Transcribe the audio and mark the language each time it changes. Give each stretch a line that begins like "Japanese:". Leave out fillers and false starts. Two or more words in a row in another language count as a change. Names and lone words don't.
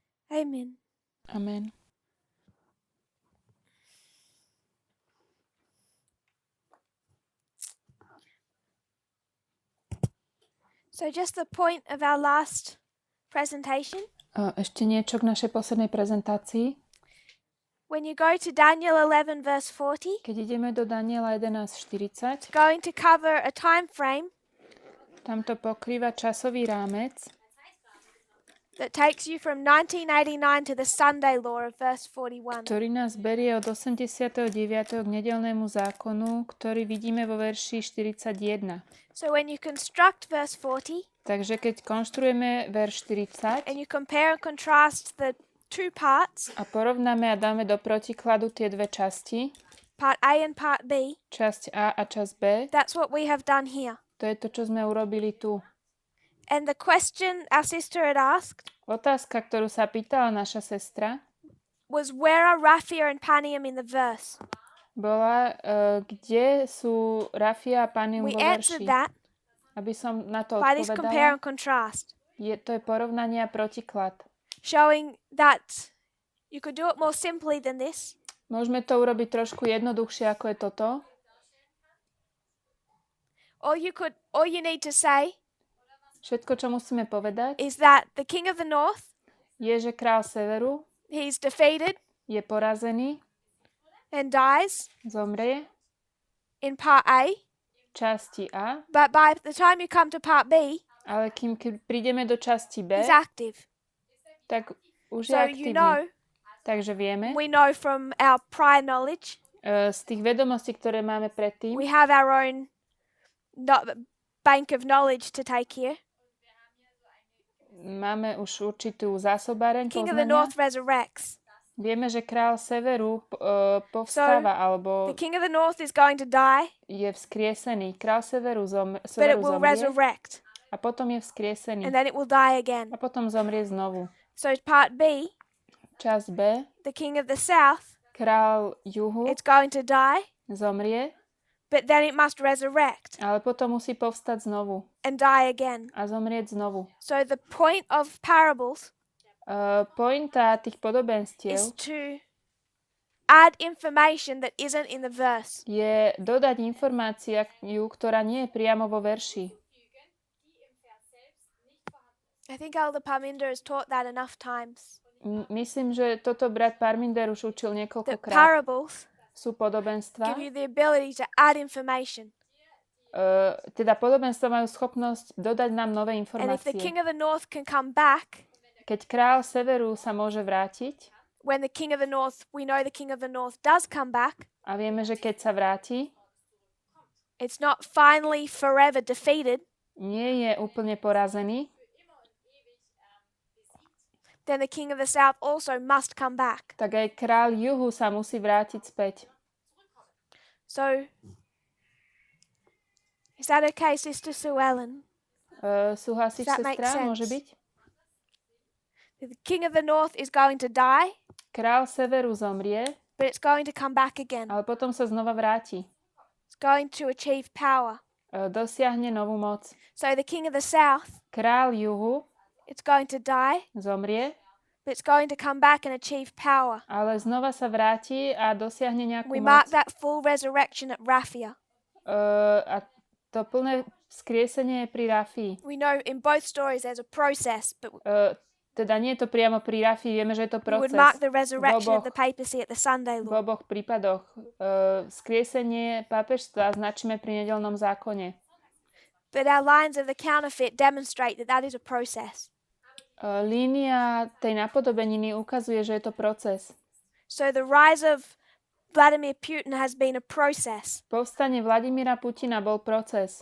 English: Amen. Amen. So just the point of our last presentation.
Slovak: Ešte niečo k našej poslednej prezentácii.
English: When you go to Daniel 11 verse 40,
Slovak: Keď ideme do Daniela 11.40,
English: going to cover a time frame
Slovak: tam to pokrýva časový rámec,
English: that takes you from 1989 to the Sunday law of verse 41.
Slovak: ktorý nás berie od 89. k nedeľnému zákonu, ktorý vidíme vo verši 41.
English: So when you construct verse 40
Slovak: Takže keď konštruujeme verš 40
English: and you compare and contrast the two parts,
Slovak: a porovnáme a dáme do protikladu tie dve časti,
English: part A and part B,
Slovak: časť A a časť B,
English: that's what we have done here.
Slovak: to je to, čo sme urobili tu.
English: And the question our sister had asked
Slovak: Otázka, ktorú sa pýtala naša sestra,
English: was, where are Raphia and Panium in the verse?
Slovak: bola, kde sú Rafia a Panium
English: We
Slovak: vo
English: answered
Slovak: verši.
English: that
Slovak: Aby som na to
English: by this compare
Slovak: odpovedala,
English: and contrast,
Slovak: to je porovnanie a protiklad.
English: showing that you could do it more simply than this.
Slovak: Môžeme to urobiť trošku jednoduchšie, ako je toto.
English: All you need to say
Slovak: Všetko, čo musíme povedať,
English: is that the king of the north,
Slovak: je, že král severu
English: he's defeated
Slovak: je porazený,
English: and dies
Slovak: zomrie
English: in part A,
Slovak: v časti A,
English: but by the time you come to part B,
Slovak: ale kým prídeme do časti B,
English: he's active.
Slovak: tak už je
English: So you know,
Slovak: aktívny. Takže vieme,
English: we know from our prior knowledge,
Slovak: z tých vedomostí, ktoré máme predtým,
English: we have our own bank of knowledge to take here.
Slovak: máme už určitú zásobáreň
English: King of the
Slovak: poznania.
English: north resurrects.
Slovak: Vieme, že král severu povstáva, alebo
English: The king of the north is going to die,
Slovak: je vzkriesený. Král severu,
English: but it
Slovak: severu
English: will
Slovak: zomrie
English: resurrect,
Slovak: a potom je vzkriesený.
English: and then it will die again.
Slovak: A potom zomrie znovu.
English: So part B,
Slovak: Časť B,
English: the king of the south,
Slovak: král juhu
English: it's going to die,
Slovak: zomrie,
English: but then it must resurrect
Slovak: ale potom musí povstať znovu
English: and die again.
Slovak: a zomrieť znovu.
English: So the point of parables
Slovak: Pointa tých
English: is
Slovak: podobenstiev
English: to add information that isn't in the verse.
Slovak: je dodať informáciu, ktorá nie je priamo vo verši.
English: I think Elder Parminder has taught that enough times.
Slovak: Myslím, že toto brat Parminder už učil
English: That
Slovak: niekoľkokrát.
English: parables
Slovak: Sú podobenstva.
English: give you the ability to add information.
Slovak: Teda podobenstva majú schopnosť dodať nám nové
English: And if the
Slovak: informácie.
English: king of the north can come back,
Slovak: Keď král severu sa môže vrátiť,
English: when the king of the north, we know the king of the north does come back,
Slovak: a vieme, že keď sa vráti,
English: it's not finally forever defeated,
Slovak: nie je úplne porazený,
English: then the king of the south also must come back.
Slovak: tak aj král juhu sa musí vrátiť späť.
English: So, is that okay, Sister Sue Ellen?
Slovak: Súhlasíš,
English: Does that make
Slovak: sestra?
English: sense?
Slovak: Môže byť?
English: The king of the north is going to die,
Slovak: Král severu zomrie,
English: but it's going to come back again.
Slovak: ale potom sa znova vráti.
English: It's going to achieve power.
Slovak: Dosiahne novú moc.
English: So the king of the south,
Slovak: Král juhu
English: it's going to die,
Slovak: zomrie,
English: but it's going to come back and achieve power.
Slovak: ale znova sa vráti a dosiahne nejakú
English: We
Slovak: moc.
English: mark that full resurrection at Raphia.
Slovak: A to plné vzkriesenie je pri Rafii.
English: We know in both stories there's a process, but
Slovak: Teda nie je to priamo pri Rafii, vieme, že je to
English: we would
Slovak: proces.
English: mark the resurrection
Slovak: oboch-
English: of the papacy at the Sunday
Slovak: V
English: law.
Slovak: oboch prípadoch. Vzkriesenie pápežstva značíme pri nedeľnom zákone.
English: But our lines of the counterfeit demonstrate that that is a process.
Slovak: Línia tej napodobeniny ukazuje, že je to proces.
English: So the rise of Vladimir Putin has been a process,
Slovak: Povstanie Vladimíra Putina bol proces.